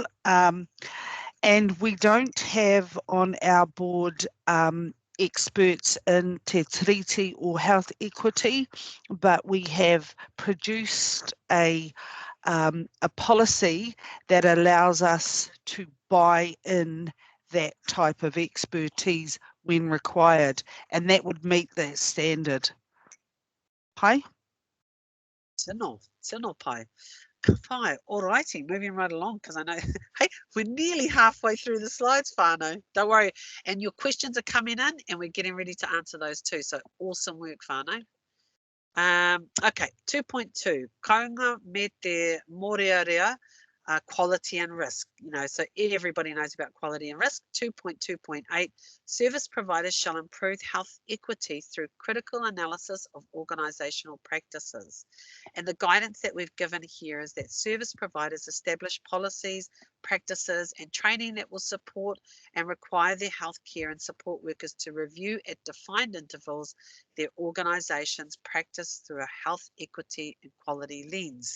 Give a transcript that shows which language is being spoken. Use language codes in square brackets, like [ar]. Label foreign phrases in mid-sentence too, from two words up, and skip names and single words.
[en] And we don't have on our board experts in Te Tiriti or health equity, but we have produced a policy that allows us to buy in that type of expertise when required, and that would meet that standard. Pai? [mi] Tino pai. [en] Pai, all righty, moving right along, because I know, hey, we're nearly halfway through the slides, whānau. Don't worry. And your questions are coming in, and we're getting ready to answer those too. So awesome work, whānau. Okay, 2.2, [mi] kaunga me te mōrearea, [en] quality and risk. You know, so everybody knows about quality and risk. 2.2.8, service providers shall improve health equity through critical analysis of organisational practices. And the guidance that we've given here is that service providers establish policies, practices and training that will support and require their healthcare and support workers to review at defined intervals their organisation's practice through a health equity and quality lens.